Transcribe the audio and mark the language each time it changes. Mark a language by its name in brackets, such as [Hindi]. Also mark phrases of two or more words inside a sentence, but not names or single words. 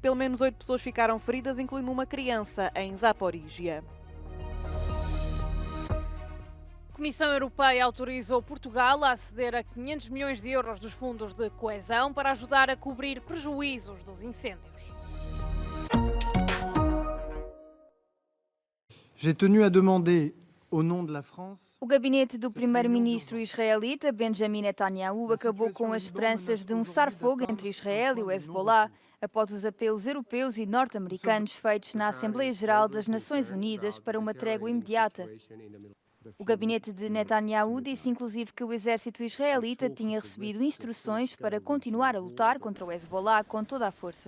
[Portuguese] Pelo menos 8 pessoas ficaram feridas, incluindo uma criança, em Zaporígia. A Comissão Europeia autorizou Portugal a aceder a 500 milhões de euros dos fundos de coesão para ajudar a cobrir prejuízos dos incêndios. [French] J'ai tenu à demander, au nom de la France, [Portuguese] O gabinete do primeiro-ministro israelita Benjamin Netanyahu acabou com as esperanças de um cessar-fogo entre Israel e o Hezbollah após os apelos europeus e norte-americanos feitos na Assembleia Geral das Nações Unidas para uma trégua imediata. O gabinete de Netanyahu disse inclusive que o exército israelita tinha recebido instruções para continuar a lutar contra o Hezbollah com toda a força.